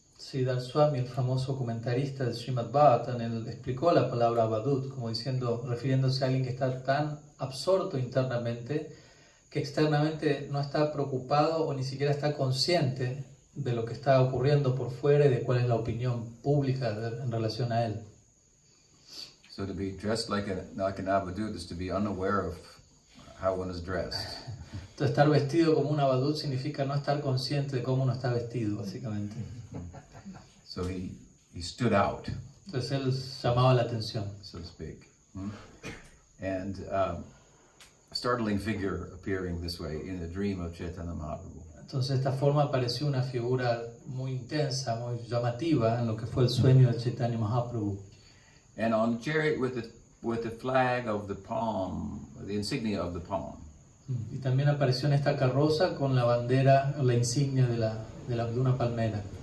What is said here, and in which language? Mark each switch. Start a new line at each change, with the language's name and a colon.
Spanish: Sridhar Swami, el famoso comentarista del Srimad Bhagavatam, él explicó la palabra abadut como diciendo, refiriéndose a alguien que está tan absorto internamente que externamente no está preocupado o ni siquiera está consciente de lo que está ocurriendo por fuera y de cuál es la opinión pública en relación a él.
English: So to be dressed like an avadut is to be unaware of how one is dressed.
Spanish: Entonces estar vestido como un abadut significa no estar consciente de cómo uno está vestido, básicamente.
English: So he stood out.
Spanish: Entonces él llamaba la atención.
English: So to speak. And a startling figure appearing this way in the dream of Chaitanya Mahaprabhu.
Spanish: Entonces de esta forma apareció una figura muy intensa, muy llamativa en lo que fue el sueño de Chaitanya Mahaprabhu.
English: And on the chariot with the flag of the palm, the insignia of the palm.
Spanish: Y también apareció en esta carroza con la bandera, la insignia de una palmera.